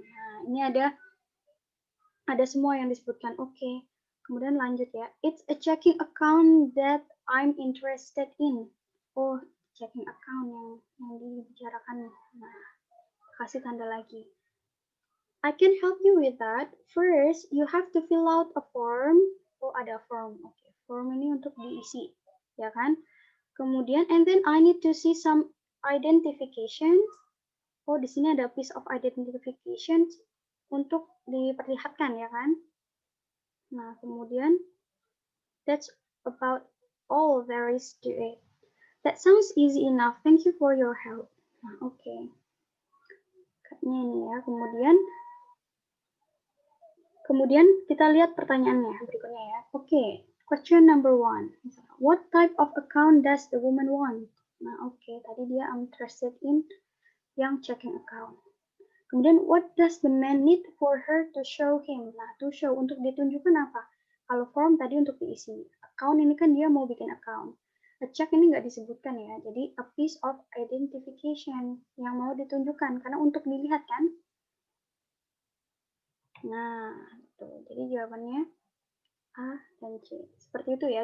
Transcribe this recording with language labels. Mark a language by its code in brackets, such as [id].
[id] Nah, ini ada semua yang disebutkan. Oke. Kemudian lanjut ya. [en] It's a checking account that I'm interested in. [id] Oh, checking account yang dibicarakan. Nah, kasih tanda lagi. [en] I can help you with that. First, you have to fill out a form. [id] Oh, ada form. Oke, form ini untuk diisi, ya kan? [en] Kemudian, and then I need to see some identification. [id] Oh, di sini ada [en] piece of identification [id] untuk diperlihatkan, ya kan? Nah, kemudian, [en] that's about all there is to it. That sounds easy enough. Thank you for your help. [id] Nah, oke. Kayaknya ini ya. Kemudian kita lihat pertanyaannya berikutnya ya. [en] Oke, question number 1. What type of account does the woman want? [id] Nah, oke, tadi dia [en] interested in yang checking account. Kemudian, what does the man need for her to show him? [id] Nah, [en] to show, [id] untuk ditunjukkan apa? Kalau form tadi untuk diisi. Account ini kan dia mau bikin account. A check ini nggak disebutkan ya. Jadi, [en] a piece of identification [id] yang mau ditunjukkan. Karena untuk dilihat kan. Nah, tuh. Jadi jawabannya A dan C. Seperti itu ya.